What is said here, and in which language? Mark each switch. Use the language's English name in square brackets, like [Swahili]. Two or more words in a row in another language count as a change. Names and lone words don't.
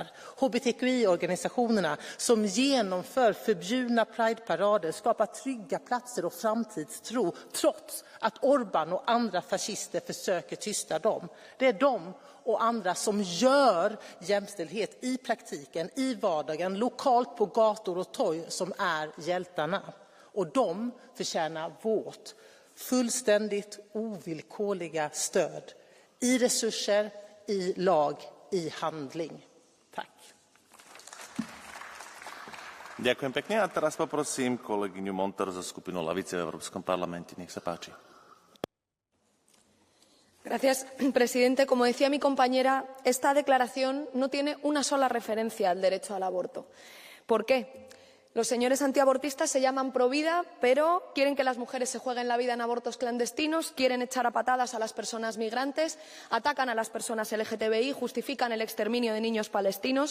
[Swedish] HBTQI-organisationerna som genomför förbjudna prideparader, skapar trygga platser och framtidstro trots att Orbán och andra fascister försöker tysta dem. Det är de och andra som gör jämställdhet i praktiken, i vardagen, lokalt på gator och torg som är hjältarna. Och de förtjänar vårt fullständigt ovillkorliga stöd i resurser, i lag, i handling. Tack. [Slovak] Ďakujem pekne a teraz poprosím kolegyňu Montero za skupinu Lavice v Európskom parlamente. Nech sa páči. [Spanish] Gracias, presidente. Como decía mi compañera, esta declaración no tiene una sola referencia al derecho al aborto. ¿Por qué? Los señores antiabortistas se llaman provida, pero quieren que las mujeres se jueguen la vida en abortos clandestinos, quieren echar a patadas a las personas migrantes, atacan a las personas LGTBI, justifican el exterminio de niños palestinos.